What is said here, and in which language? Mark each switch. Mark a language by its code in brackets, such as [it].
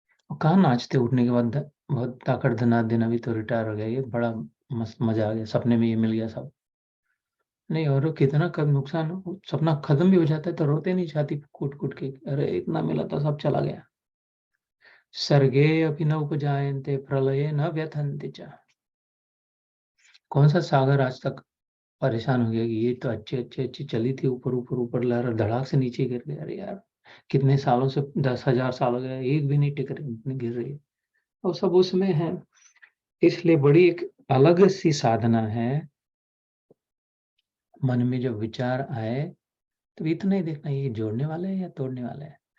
[hi] और कहाँ नाचते उठने के बाद बहुत ताकड़ धना दिन, अभी तो रिटायर हो गया, ये बड़ा मस्त मजा आ गया, सपने में ये मिल गया सब। नहीं, और कितना कब नुकसान हो, सपना खत्म भी हो जाता है तो रोते नहीं, छाती कूट कूट के, अरे इतना मिला था सब चला गया। [sa] सर्गे अपि न उपजायन्ते प्रलये न व्यथन्ति च। [hi] कौन सा सागर आज तक परेशान हो गया कि ये तो अच्छी अच्छी अच्छी चली थी, ऊपर ऊपर ऊपर लहर धड़ाक से नीचे गिर गया। अरे यार, कितने सालों से 10,000 साल हो गए, एक भी नहीं टिक रही, गिर रही है। और सब उसमें है। इसलिए बड़ी एक अलग सी साधना है। मन में जब विचार आए तो इतना ही देखना, ये जोड़ने वाले हैं या तोड़ने वाले हैं।